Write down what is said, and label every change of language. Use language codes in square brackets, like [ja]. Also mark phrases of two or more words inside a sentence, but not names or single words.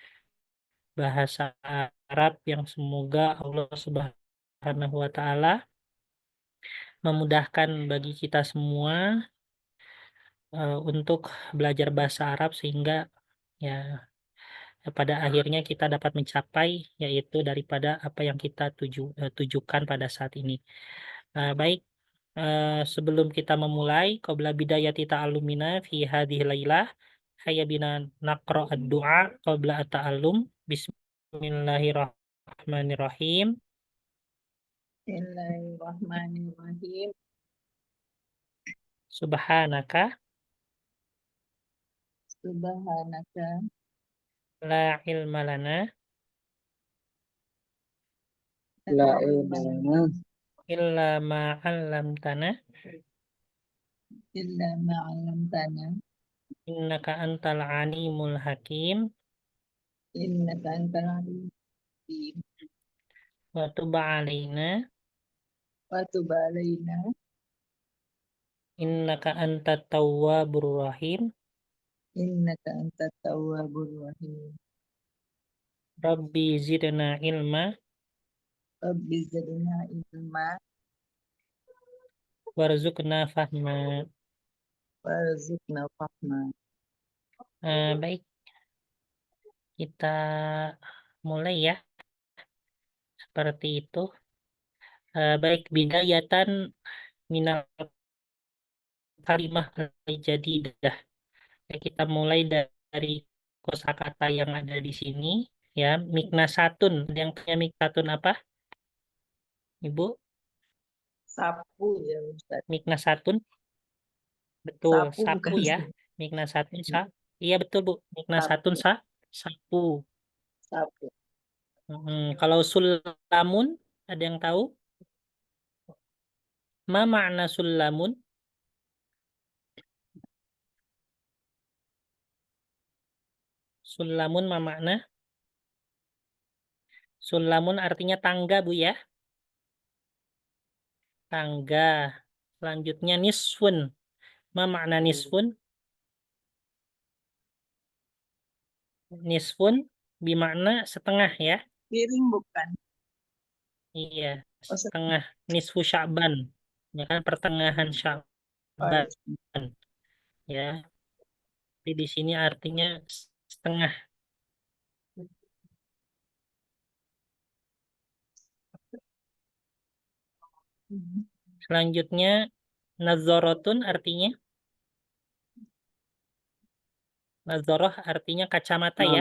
[id] Arab yang semoga Allah Subhanahu wa taala memudahkan bagi kita semua untuk belajar bahasa Arab sehingga ya pada akhirnya kita dapat mencapai yaitu daripada apa yang kita tujukan pada saat ini. Baik, sebelum kita memulai, [ar] قبل بداية تعلمنا في هذه الليلة، هيا بنا نقرأ الدعاء قبل التعلم. Bismillahirrahmanirrahim. Bismillahirrahmanirrahim. Subhanaka Subhanaka لا علم لنا لا علم لنا إلا ما علمتنا إلا ما علمتنا إنك أنت العليم الحكيم إنك أنت العليم الحكيم وتب علينا وتب علينا إنك أنت التواب الرحيم. إنك أنت التواب الرحيم. رب زدنا علما رب زدنا علما وارزقنا فهما. وارزقنا فهما. [id] Baik, kita mulai ya, seperti itu. [ar] Baik, بداية من الكلمة الجديدة. [id] Kita mulai dari kosakata yang ada di sini ya. Miknasatun, ada yang punya miknasatun apa, Ibu? Sapu ya Ustaz. Miknasatun, betul, Sapu sapu bukan ya. Ustaz. Miknasatun iya betul Bu. Miknasatun sapu. Sapu. Kalau sulamun, ada yang tahu? [ar] ما معنى سلم؟ سلم ما معنى? [id] Sulamun artinya tangga Bu ya. Tangga. Selanjutnya nisfun. [ar] ما معنى نصف? [id] Nisfun bermakna setengah ya. Piring bukan? Iya, Oh, setengah. Nisfu Sya'ban. Ya kan, pertengahan Sya'ban ya. Tapi di sini artinya setengah. Selanjutnya nazarotun artinya nazarah artinya kacamata ya.